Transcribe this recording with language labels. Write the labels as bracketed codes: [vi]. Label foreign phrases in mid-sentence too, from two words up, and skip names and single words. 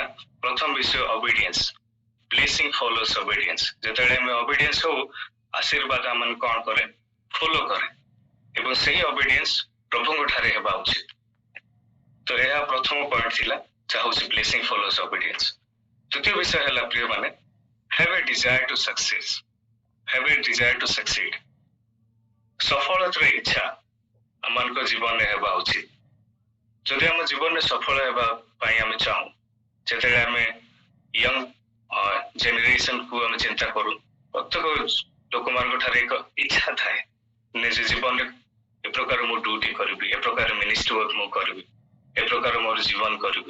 [or] ପ୍ରଥମ ବିଷୟ ଓବିଡିଏନ୍ସ। [en] blessing follows obedience. [or] ଯେତେବେଳେ ଆମେ ଓବିଡିଏନ୍ସ ହଉ, ଆଶୀର୍ବାଦ ଆମକୁ କଣ କରେ? ଫଲୋ କରେ। ଏବଂ ସେହି ଓବିଡିଏନ୍ସ ପ୍ରଭୁଙ୍କ ଠାରେ ହେବା ଉଚିତ। ତ ଏହା ପ୍ରଥମ ପଏଣ୍ଟ ଥିଲା, ଯାହା ହଉଛି [en] blessing follows obedience. [or] ଦ୍ୱିତୀୟ ବିଷୟ ହେଲା ପ୍ରିୟମାନେ, [en] have a desire to success, have a desire to succeed। [or] ସଫଳତାର ଇଚ୍ଛା ଆମମାନଙ୍କ ଜୀବନରେ ହେବା ଉଚିତ। ଯଦି ଆମ ଜୀବନରେ ସଫଳ ହେବା ପାଇଁ ଆମେ ଚାହୁଁ, ଯେତେବେଳେ ଆମେ [en] young generation [or] ଆମେ ଚିନ୍ତା କରୁ, ପ୍ରତ୍ୟେକ ଲୋକମାନଙ୍କ ଠାରେ ଏକ ଇଚ୍ଛା ଥାଏ, ନିଜ ଜୀବନରେ ଏ ପ୍ରକାର ମୁଁ ଡ୍ୟୁଟି କରିବି, ଏ ପ୍ରକାର [en] ministry work [or] ମୁଁ କରିବି, ଏ ପ୍ରକାର ମୋର ଜୀବନ କରିବି।